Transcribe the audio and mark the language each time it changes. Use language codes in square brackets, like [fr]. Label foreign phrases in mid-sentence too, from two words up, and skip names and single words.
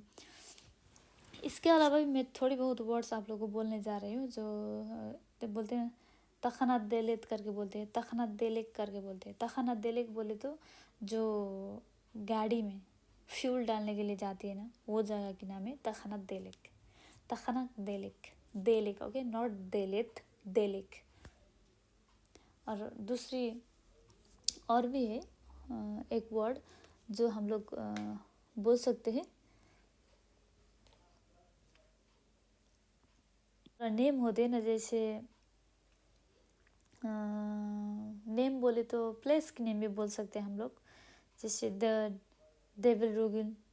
[hi] इसके अलावा भी मैं थोड़ी बहुत वर्ड्स आप लोगों को बोलने जा रही हूँ, जो बोलते हैं तखनात देलेत करके बोलते हैं, तखनात देलेक करके बोलते हैं। तखनात देलेक बोले तो जो गाड़ी में फ्यूल डालने के लिए जाती है ना, वो जगह की नाम है तखनात देलेक, तखनात देलेक, देलेक। ओके नॉट देलेत, देलेक। और दूसरी और भी है एक वर्ड जो हम लोग बोल सकते हैं, नेम होते हैं ना, जैसे नेम बोले तो प्लेस की नेम भी बोल सकते हैं हम लोग, जैसे द डेविल रोगिन।